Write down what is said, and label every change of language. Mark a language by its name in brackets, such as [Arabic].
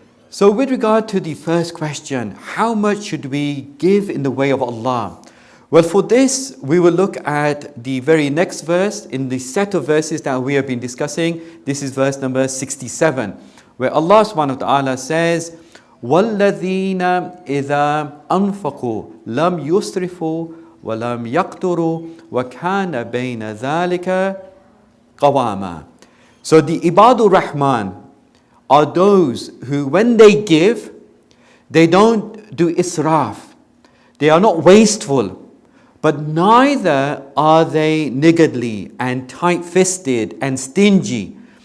[English] So with regard to the first question, how much should we give in the way of Allah? Well, for this, we will look at the very next verse in the set of verses that we have been discussing. This is verse number 67, where Allah subhanahu wa ta'ala says, [Arabic] وَالَّذِينَ إِذَا أَنفَقُوا لَمْ يُسْرِفُوا وَلَمْ يَقْتُرُوا وَكَانَ بَيْنَ ذَلِكَ قَوَامًا. [English] So the Ibadur Rahman are those who, when they give, they don't do israf. They are not wasteful. But neither are they niggardly and tight-fisted and stingy.